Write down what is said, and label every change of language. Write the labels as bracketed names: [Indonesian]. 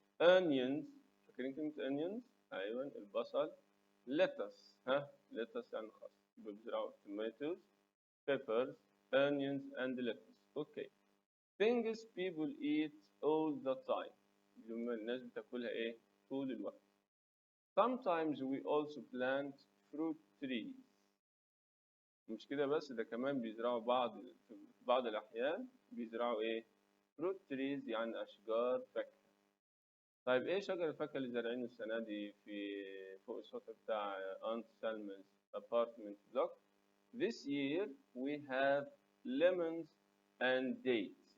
[English] onions. [Arabic] فاكرين كلمة onions؟ أيوة البصل. lettuce. lettuce يعني خس. يبقى بيزرعوا [English] tomatoes, peppers, onions and lettuce. Okay. things people eat all the time. [Arabic] اللي الناس بتاكلها إيه؟ طول الوقت. [English] sometimes we also plant fruit trees. [Arabic] مش كده بس، ده كمان بيزرعوا في بعض الأحيان بيزرعوا إيه؟ fruit trees يعني أشجار فاكهة. طيب إيه شجر الفاكهة اللي زارعينه السنة دي فوق السطح بتاع أنت سالمون's apartment block؟ [English] This year we have lemons and dates.